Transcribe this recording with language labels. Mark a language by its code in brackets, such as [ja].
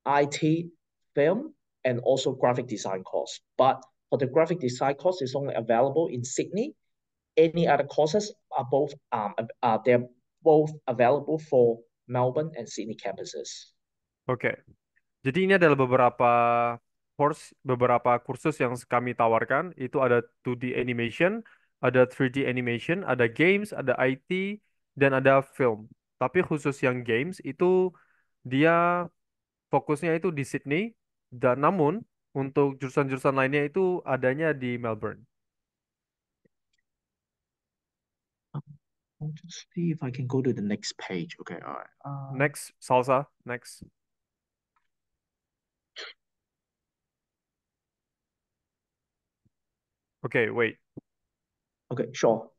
[en] IT, film, and also graphic design course. But for the graphic design course, it's only available in Sydney. Any other courses they're both available for Melbourne and Sydney campuses. [id] Oke. Jadi ini adalah beberapa kursus yang kami tawarkan. Itu ada 2D animation, ada 3D animation, ada games, ada IT, dan ada film. Tapi khusus yang games itu dia fokusnya itu di Sydney, dan namun untuk jurusan-jurusan lainnya itu adanya di Melbourne. [en] I'll just see if I can go to the next page. Okay, all right. Next, salsa, next. Okay, wait. Okay, sure.